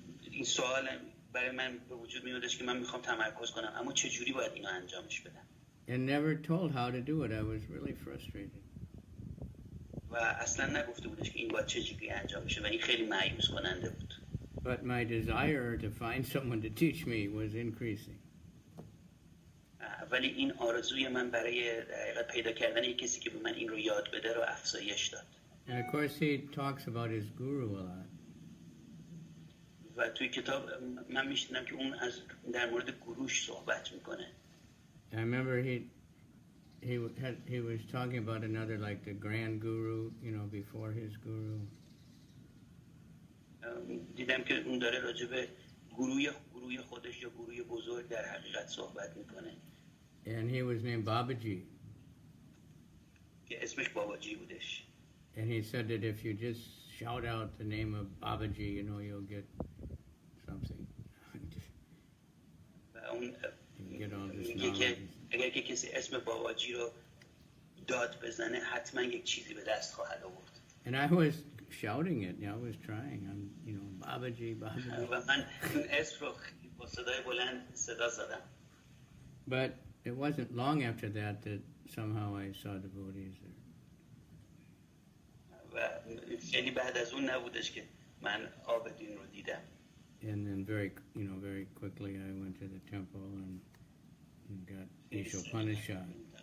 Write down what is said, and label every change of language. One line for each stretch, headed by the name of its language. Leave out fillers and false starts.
Persian: این سوال برای من به وجود میادش که من میخوام تمرکز کنم اما چه جوری باید اینو انجامش بدم.
English: And never told how to do it. I was really frustrated.
Persian: و اصلا نگفته بودش که این باید چه جوری انجام بشه و این خیلی مایوس کننده بود.
English: But my desire to find someone to teach me was increasing.
Persian: ولی این آرزوی من برای حقیقت پیدا کردن یک کسی که به من این رو یاد بده رو افزایش داد.
English: And of course he talks about his guru a lot.
Persian: و توی کتاب من میشنم که اون در مورد گروش صحبت میکنه.
English: I remember he was talking about another, like the grand guru, before his guru.
Persian: دیدم که اون داره راجع به گروه خودش یا گروه بزرگ در حقیقت صحبت میکنه.
English: And he was named Babaji.
Persian: که اسمش باباجی بودش.
English: And he said that if you just shout out the name of Babaji, you'll get something.
Persian: و اون
English: You get all this
Persian: میگه که
English: knowledge.
Persian: اگر که کسی اسم باباجی رو داد بزنه حتما یک چیزی به دست خواهد آورد.
English: And I was shouting it. I was trying. I'm, Babaji, Babaji.
Persian: و من اون اسم رو با صدای بلند صدا زدم.
English: But it wasn't long after that somehow I saw devotees there.
Persian: و خیلی بعد از اون نبودش که من عابدین رو دیدم.
English: And then very quickly I went to the temple and got Upanisads.